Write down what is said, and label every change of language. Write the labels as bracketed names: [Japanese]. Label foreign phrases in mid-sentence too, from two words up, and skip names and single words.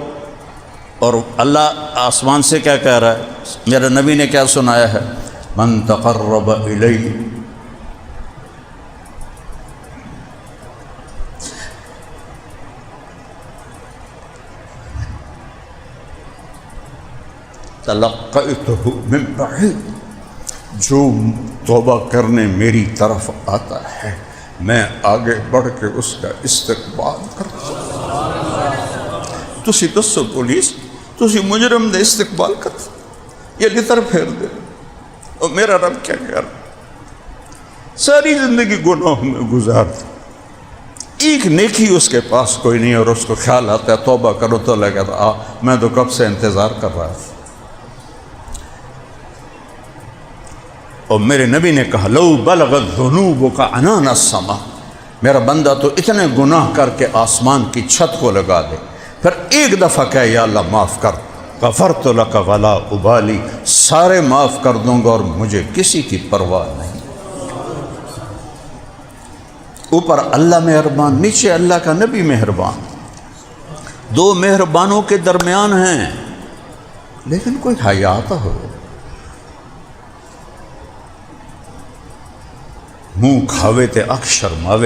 [Urdu] اور اللہ آسمان سے کیا کہہ رہا ہے؟ میرے نبی نے کیا سنایا ہے؟ [Arabic] من تقرب الی، تلقیتہ من بعید، [Urdu] جو توبہ کرنے میری طرف آتا ہے میں آگے بڑھ کے اس کا استقبال کرتا ہوں۔ [Punjabi] تسی دسو پولیس، تسی مجرم دے استقبال کرتا، یہ لتر پھیر دے، [Urdu] اور میرا رب کیا کہہ رہا؟ ساری زندگی گناہوں میں گزارتا، ایک نیکی اس کے پاس کوئی نہیں، اور اس کو خیال آتا ہے توبہ کرو تو لگا تھا میں تو کب سے انتظار کر رہا تھا۔ اور میرے نبی نے کہا [Arabic] لو بلغت ذنوبک عنان السماء، [Urdu] میرا بندہ تو اتنے گناہ کر کے آسمان کی چھت کو لگا دے، پھر ایک دفعہ کہے یا اللہ معاف کر، [Arabic] غفرت لک ولا ابالی، [Urdu] سارے معاف کر دوں گا اور مجھے کسی کی پرواہ نہیں۔ اوپر اللہ مہربان، نیچے اللہ کا نبی مہربان، دو مہربانوں کے درمیان ہیں، لیکن کوئی حیات ہو، [Punjabi] منہ کھاوے تے اکشر ماوے۔